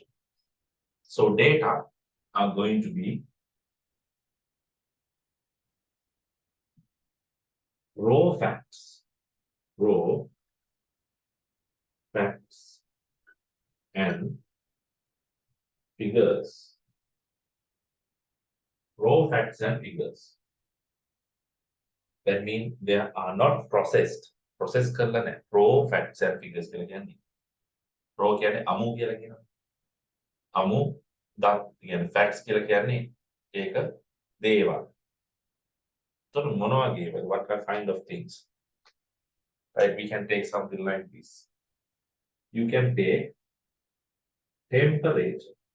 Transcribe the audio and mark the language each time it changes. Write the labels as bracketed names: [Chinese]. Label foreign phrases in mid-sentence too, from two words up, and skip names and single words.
[English] So data are going to be raw facts and figures. Raw facts and figures. That means they are not processed. [Sinhala] Process කරලා නැහැ. [English] Raw facts and figures [Sinhala] කියලා කියන්නේ. Raw කියන්නේ අමු කියලා කියනවා. අමු දත් කියන්නේ facts කියලා කියන්නේ ඒක දේවල්. [English] So [Sinhala] මොනවා වගේ [English] what kind of things? Right, we can take something like this. You can take temperature.